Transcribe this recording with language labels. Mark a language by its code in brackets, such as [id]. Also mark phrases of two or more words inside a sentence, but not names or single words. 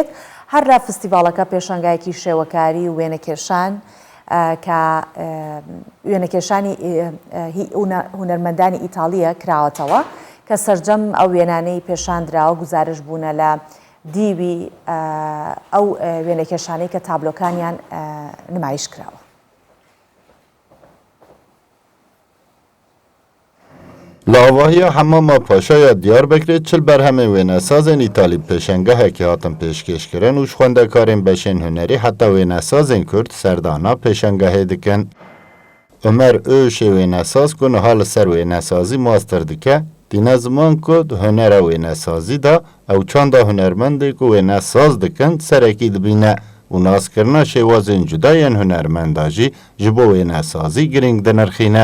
[ckb] هەر لە فستیڤاڵەکە پێشەنگایەکی شێوەکاری و وێنەکێشان کە وێنەکێشانی هونەرمەندانی ئیتالیە کراوەتەوە کە سەرجەم ئەو وێنانەی پێشاندراوە گزارش بوونە لە دیوی ئەو وێنەکێشانەی کە تابلۆکانیان نمایش کراوە. [ku] لاواهیا حماما پاشایا دیاربکر چل برهمه ویناسازن ایتالی پێشەنگەهێکی هاتن پێشکەشکردن و خوێندەکارên بەشên هونەری حتا wênesazên Kurd serdana pêşengehê dikin. Ömer Öşê wênesaz ku niha li ser wênesazî master dike, dîne ziman ku di hunera wênesazî de ew çanda hunermendê ku wênesaz dikin serekî dibîne û naskirina şêwazên cuda yên hunermenda jî ji bo wênesazî giring dinirxîne.